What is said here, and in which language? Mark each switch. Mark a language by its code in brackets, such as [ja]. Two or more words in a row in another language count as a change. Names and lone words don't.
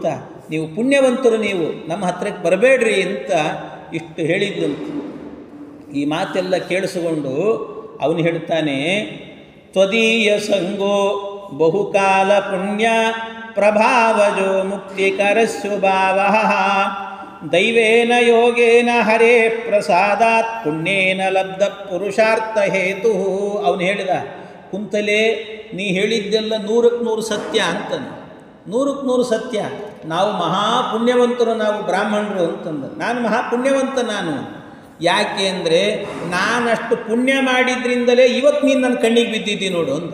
[kn] ನೀವು ಪುಣ್ಯವಂತರು, ನೀವು ನಮ್ಮ ಹತ್ರಕ್ಕೆ ಬರಬೇಡ್ರಿ ಅಂತ ಇಷ್ಟು ಹೇಳಿದ್ದಂತೆ. ಈ ಮಾತೆಲ್ಲ ಕೇಳಿಸಿಕೊಂಡು ಅವನು ಹೇಳ್ತಾನೆ, [sa] ತ್ವದೀಯ ಸಂಗೋ ಬಹುಕಾಲ ಪುಣ್ಯ ಪ್ರಭಾವಜೋ ಮುಕ್ತಿಕರಸ್ಸುಭಾವ ದೈವೇನ ಯೋಗೇನ ಹರೇ ಪ್ರಸಾದಾತ್ ಪುಣ್ಯೇನ ಲಬ್ಧ ಪುರುಷಾರ್ಥ ಹೇತು. [kn] ಅವನು ಹೇಳಿದ, ಕುಂತಲೇ ನೀ ಹೇಳಿದ್ದೆಲ್ಲ 100ಕ್ಕೆ 100 ಸತ್ಯ ಅಂತಾನೆ. 100ಕ್ಕೆ 100 ಸತ್ಯ. ನಾವು ಮಹಾಪುಣ್ಯವಂತರು, ನಾವು ಬ್ರಾಹ್ಮಣರು ಅಂತಂದು. ನಾನು ಮಹಾಪುಣ್ಯವಂತ ನಾನು. ಯಾಕೆ ಅಂದರೆ ನಾನಷ್ಟು ಪುಣ್ಯ ಮಾಡಿದ್ರಿಂದಲೇ ಇವತ್ತು ನೀನು ನನ್ನ ಕಣ್ಣಿಗೆ ಬಿದ್ದಿದ್ದೀನಿ ನೋಡು ಅಂದು.